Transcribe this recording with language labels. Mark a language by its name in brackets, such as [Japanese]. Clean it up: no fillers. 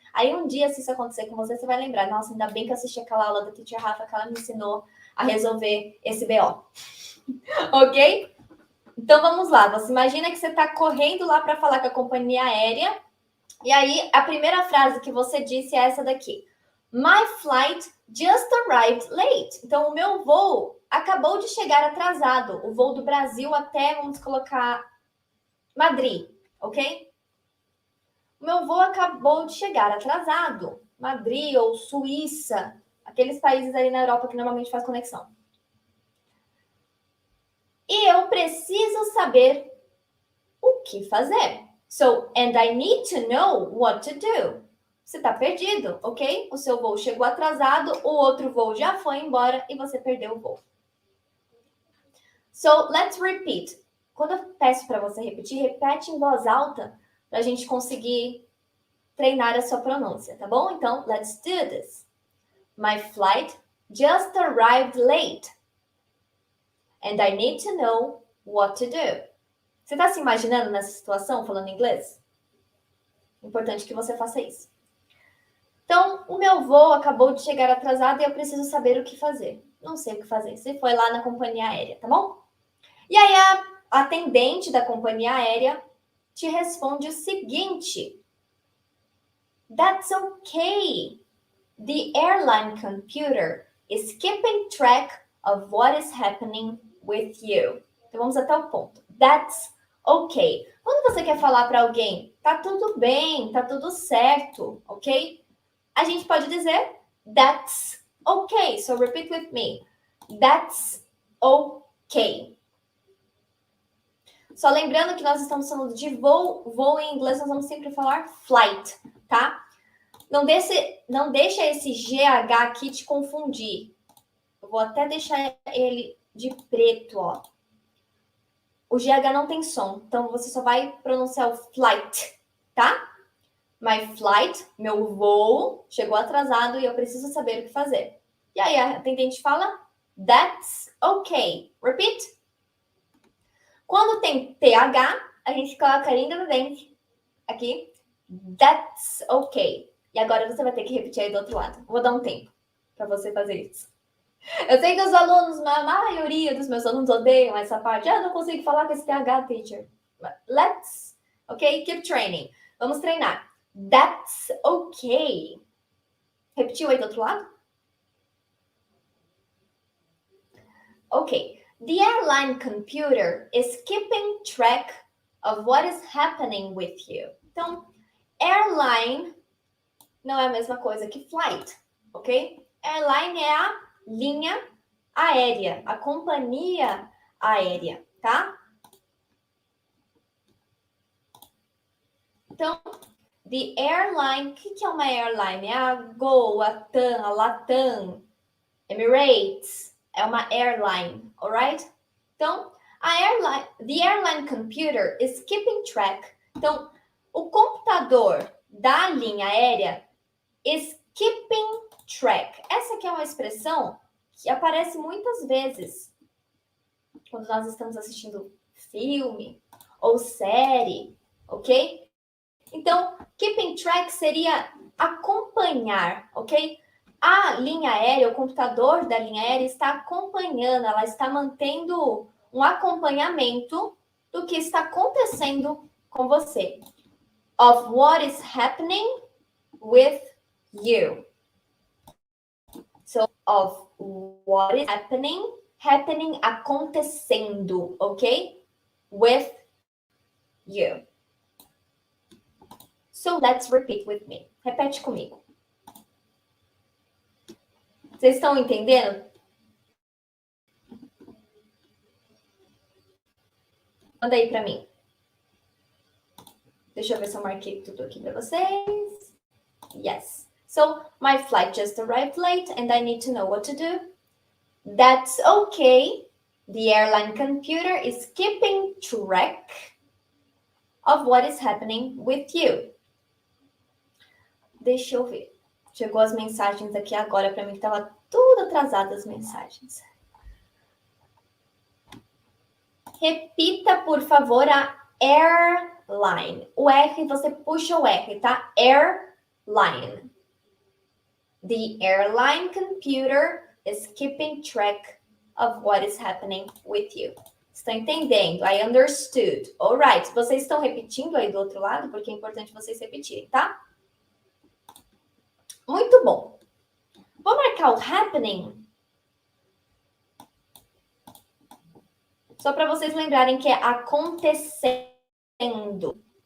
[Portuguese] Aí um dia, se isso acontecer com você, você vai lembrar, nossa, ainda bem que eu assisti aquela aula da Teacher Rafa, que ela me ensinou a resolver esse BO. Ok? Então vamos lá, você imagina que você está correndo lá para falar com a companhia aérea, e aí a primeira frase que você disse é essa daqui. [English] My flight just arrived late. [Portuguese] Então o meu voo acabou de chegar atrasado. O voo do Brasil até, vamos colocar, Madrid, ok? O meu voo acabou de chegar atrasado. Madrid ou Suíça, aqueles países aí na Europa que normalmente faz conexão. E eu preciso saber o que fazer. [English] So, and I need to know what to do. [Portuguese] Você está perdido, ok? O seu voo chegou atrasado, o outro voo já foi embora e você perdeu o voo. [English] So, let's repeat. [Portuguese] Quando eu peço para você repetir, repete em voz alta para a gente conseguir treinar a sua pronúncia, tá bom? [English] Então, let's do this. My flight just arrived late. And I need to know what to do. [Portuguese] Você está se imaginando nessa situação, falando inglês? Importante que você faça isso. Então, o meu voo acabou de chegar atrasado e eu preciso saber o que fazer. Não sei o que fazer. Você foi lá na companhia aérea, tá bom? E aí a atendente da companhia aérea te responde o seguinte. [English] That's okay. The airline computer is keeping track of what is happening with you. [Portuguese] Então vamos até o ponto. [English] That's okay. [Portuguese] Quando você quer falar para alguém, tá tudo bem, tá tudo certo, ok? A gente pode dizer [English] that's okay. So repeat with me. That's okay. [Portuguese] Só lembrando que nós estamos falando de voo. Voo em inglês nós vamos sempre falar flight, tá? Não deixa esse GH aqui te confundir. Eu vou até deixar ele de preto, ó. O GH não tem som, então você só vai pronunciar o flight, tá? [English] My flight, [Portuguese] meu voo, chegou atrasado e eu preciso saber o que fazer. E aí a atendente fala, [English] that's okay. Repeat. [Portuguese] Quando tem TH, a gente coloca a língua no dente. Aqui, [English] that's okay. [Portuguese] E agora você vai ter que repetir aí do outro lado. Vou dar um tempo para você fazer isso. Eu sei que os alunos, a maioria dos meus alunos odeiam essa parte. Ah, não consigo falar com esse TH, teacher. [English] Let's, ok? Keep training. [Portuguese] Vamos treinar. [English] That's okay. [Portuguese] Repetiu aí do outro lado? Ok. [English] The airline computer is keeping track of what is happening with you. [Portuguese] Então, airline não é a mesma coisa que flight, ok? Airline é a linha aérea, a companhia aérea, tá? Então, the airline, o que é uma airline? É a Gol, a TAM, a Latam, Emirates, é uma airline, alright? [English] Então, the airline computer is keeping track. [Portuguese] Então, o computador da linha aérea [English] is keeping track. [Portuguese] Essa aqui é uma expressão que aparece muitas vezes quando nós estamos assistindo filme ou série, ok? Então, keeping track seria acompanhar, ok? A linha aérea, o computador da linha aérea está acompanhando, ela está mantendo um acompanhamento do que está acontecendo com você. [English] Of what is happening with you. So, of what is happening acontecendo, ok? With you. So, let's repeat with me. [Portuguese] Repete comigo. Vocês estão entendendo? Manda aí para mim. Deixa eu ver se eu marquei tudo aqui para vocês. [English] Yes. So, my flight just arrived late and I need to know what to do. That's okay. The airline computer is keeping track of what is happening with you. [Portuguese] Deixa eu ver. Chegou as mensagens aqui agora para mim, que estava tudo atrasado as mensagens. Repita, por favor, a airline. O R, você puxa o R, tá? Airline. [English] The airline computer is keeping track of what is happening with you. [Portuguese] Estão entendendo? [English] I understood. Alright. [Portuguese] Vocês estão repetindo aí do outro lado? Porque é importante vocês repetirem, tá? Muito bom. Vou marcar o happening. Só para vocês lembrarem que é acontecendo.